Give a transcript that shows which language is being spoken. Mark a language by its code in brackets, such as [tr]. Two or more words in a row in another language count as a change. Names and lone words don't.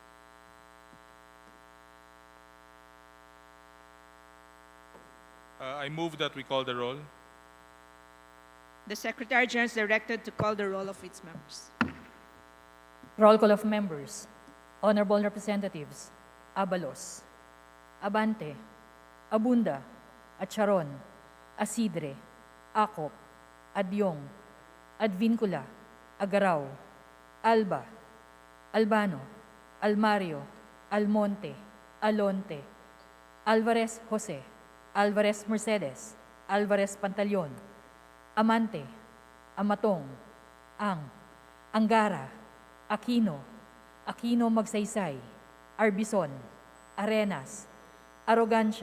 [en] I move that we call the roll. The Secretary General is directed to call the roll of its members. Roll call of members. Honorable Representatives, Abalos, Abante, Abunda, Acharon, Asidre, Acop, Adyong, Advincula, Agaraw, Alba, Albano, Almario, Almonte, Alonte, Alvarez Jose, Alvarez Mercedes, Alvarez Pantaleon, Amante, Amatong, Angara, Aquino, Aquino Magsaysay, Arbison, Arenas, Arrogancia,